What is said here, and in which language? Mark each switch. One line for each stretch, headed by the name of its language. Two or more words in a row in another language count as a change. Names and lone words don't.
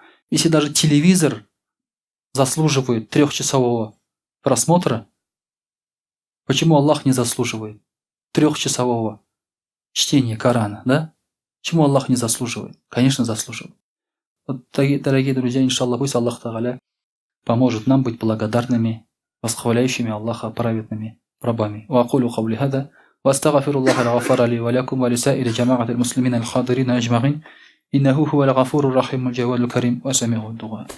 Russian: Если даже телевизор заслуживает 3-часового просмотра, почему Аллах не заслуживает 3-часового чтения Корана, да? Почему Аллах не заслуживает? Конечно, заслуживает. Вот, дорогие друзья, иншаллах, пусть Аллах Тааля поможет нам быть благодарными, восхваляющими Аллаха праведными рабами.
Arabic: وأقول قولي هذا وأستغفر الله الغفار لي ولكم ولسائر جماعة المسلمين الحاضرين أجمعين إنه هو الغفور الرحيم الجواد الكريم وسميع الدعاء.